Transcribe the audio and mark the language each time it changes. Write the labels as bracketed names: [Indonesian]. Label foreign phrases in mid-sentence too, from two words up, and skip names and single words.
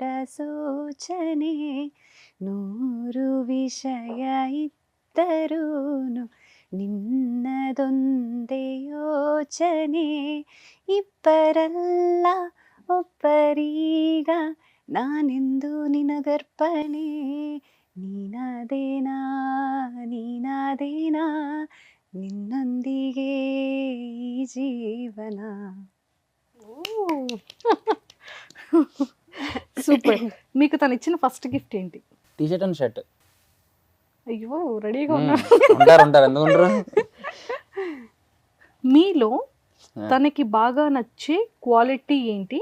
[Kannada] ಸೂಚನೆ, ನೂರು ವಿಷಯ ಇದ್ದರೂನು ನಿನ್ನದೊಂದೇ ಯೋಚನೆ, ಇಬ್ಬರಲ್ಲ ಒಬ್ಬರೀಗ ನಾನೆಂದು ನಿನಗರ್ಪಣೆ, ನೀನಾದೇನಾ ನೀನಾದೇನಾ ನಿನ್ನೊಂದಿಗೆ ಈ ಜೀವನ. [Telugu] సూపర్. మీకు తను ఇచ్చిన [English] first gift [Telugu] ఏంటి? [English] T-shirt and shirt. [Telugu] అయ్యో రెడీగా ఉన్నా. ఉంటారు ఎందుకు ఉండరు. మీలో తనకి బాగా నచ్చే క్వాలిటీ ఏంటి?